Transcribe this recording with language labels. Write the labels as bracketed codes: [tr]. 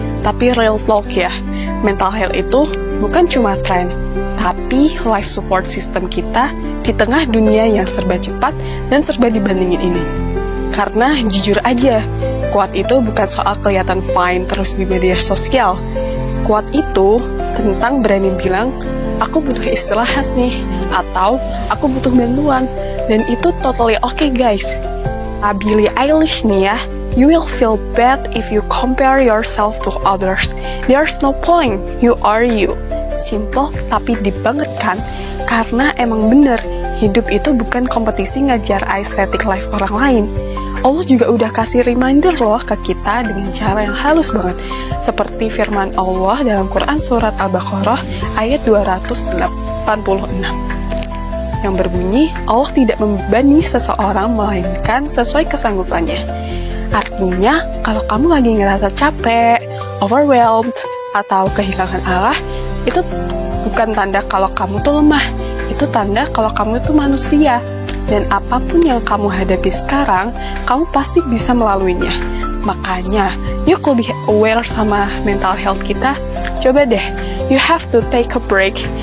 [id] Tapi [en] real talk [id] ya, mental health itu bukan cuma tren, tapi [en] life support system [id] kita di tengah dunia yang serba cepat dan serba dibandingin ini. Karena jujur aja, kuat itu bukan soal kelihatan fine terus di media sosial. Kuat itu tentang berani bilang, aku butuh istirahat nih, atau aku butuh bantuan, dan itu [en] totally okay guys. Billie Eilish [id] nih ya, [en] you will feel bad if you compare yourself to others. There's no point, you are you. [id] Simple tapi deep banget kan? Karena emang bener, hidup itu bukan kompetisi ngajar aesthetic life orang lain. Allah juga udah kasih reminder loh ke kita dengan cara yang halus banget. Seperti firman Allah dalam Quran Surat Al-Baqarah ayat 286. Yang berbunyi, Allah tidak membebani seseorang melainkan sesuai kesanggupannya. Artinya, kalau kamu lagi ngerasa capek, overwhelmed, atau kehilangan arah, itu bukan tanda kalau kamu tuh lemah. Itu tanda kalau kamu itu manusia. Dan apapun yang kamu hadapi sekarang, kamu pasti bisa melaluinya. Makanya, yuk lebih aware sama mental health kita. Coba deh, [en] you have to take a break.